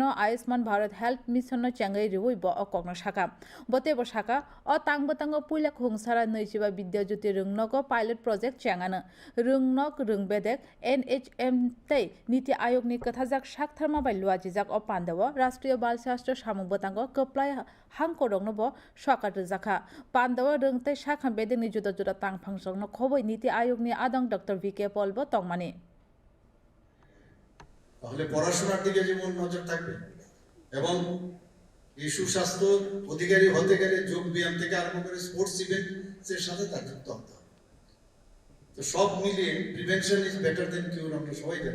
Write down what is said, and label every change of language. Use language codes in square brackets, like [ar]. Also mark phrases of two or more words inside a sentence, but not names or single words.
[trp] आयुष्मान भारत हेल्थ मिशन चेंगै रिउइ ब अकग्न शाखा बतेबो शाखा अ तांबो पुइला खुंसारा नैजिबा विद्या ज्योति रोंनको [en] pilot project [trp] चेंगानो रोंनक रोंबेदेक NHM तै नीति आयोगनि कथाजाक शाकथारमा बाय लुआजिजाक अ पान्दाव राष्ट्रीय बाल शास्त्र सामुक बतांग कप्लाय हांको रंनो ब सकाट जाखा पान्दाव रोंतै शाखा बेदेनि जुदा जुदा तांफांसंनो खबै नीति आयोगनि आदं डॉक्टर VK पॉल ब तंगमानि [bn] তাহলে পড়াশোনার দিকে যেমন নজর থাকবে এবং এই সুস্বাস্থ্য অধিকারী হতে গেলে যোগ ব্যায়াম থেকে আরম্ভ করে [en] sports event [bn] সাথে তার যুক্ত হতে হবে। তো সব মিলিয়ে [en] prevention is better than cure [bn] আমরা সবাই জানি।